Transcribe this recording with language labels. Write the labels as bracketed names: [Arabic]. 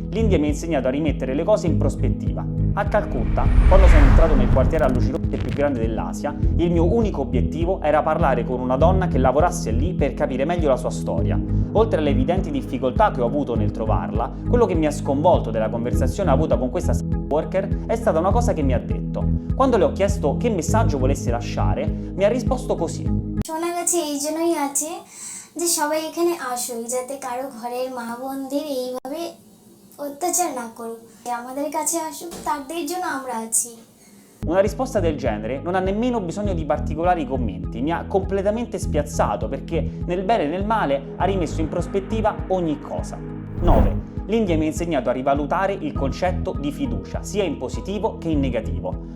[Italian] L'India mi ha insegnato a rimettere le cose in prospettiva. A Calcutta, quando sono entrato nel quartiere a luci rosse più grande dell'Asia, il mio unico obiettivo era parlare con una donna che lavorasse lì per capire meglio la sua storia. Oltre alle evidenti difficoltà che ho avuto nel trovarla, quello che mi ha sconvolto della conversazione avuta con questa worker è stata una cosa che mi ha detto. Quando le ho chiesto che messaggio volesse lasciare, mi ha risposto così. [Bangla] শোনা গেছে এই জন্যই আছে যে সবাই এখানে আসুক যাতে কারো ঘরের মা বোনদের এইভাবে অত্যাচার না করুক, আমাদের কাছে আসুক, তাদের জন্য আমরা আছি। [Italian] Una risposta del genere non ha nemmeno bisogno di particolari commenti, mi ha completamente spiazzato perché nel bene e nel male ha rimesso in prospettiva ogni cosa. 9. L'India mi ha insegnato a rivalutare il concetto di fiducia, sia in positivo che in negativo.